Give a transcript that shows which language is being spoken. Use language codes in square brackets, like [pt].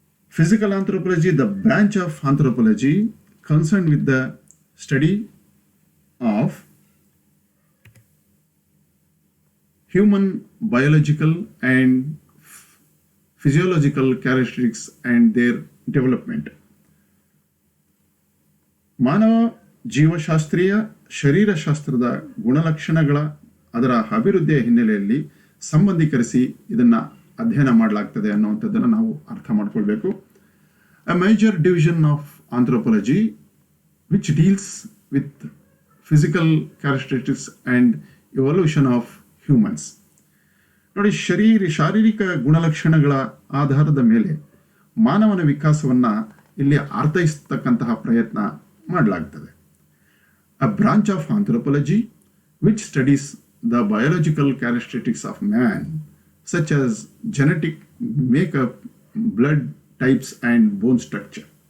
[en] Physical anthropology, the branch of anthropology concern with the study of human biological and physiological characteristics and their development. [kn] ಮಾನವ ಜೀವಶಾಸ್ತ್ರೀಯ ಶರೀರಶಾಸ್ತ್ರದ ಗುಣಲಕ್ಷಣಗಳ ಅದರ ಅಭಿವೃದ್ಧಿಯ ಹಿನ್ನೆಲೆಯಲ್ಲಿ ಸಂಬಂಧೀಕರಿಸಿ ಇದನ್ನು ಅಧ್ಯಯನ ಮಾಡಲಾಗ್ತದೆ ಅನ್ನುವಂಥದ್ದನ್ನು ನಾವು ಅರ್ಥ ಮಾಡ್ಕೊಳ್ಬೇಕು. [en] A major division of anthropology which deals with physical characteristics and evolution of humans. [kn] ನೋಡಿ, ಶಾರೀರಿಕ ಗುಣಲಕ್ಷಣಗಳ ಆಧಾರದ ಮೇಲೆ ಮಾನವನ ವಿಕಾಸವನ್ನು ಇಲ್ಲಿ ಅರ್ಥೈಸತಕ್ಕಂತಹ ಪ್ರಯತ್ನ ಮಾಡಲಾಗ್ತದೆ. [en] A branch of anthropology which studies the biological characteristics of man such as genetic makeup, blood types and bone structure.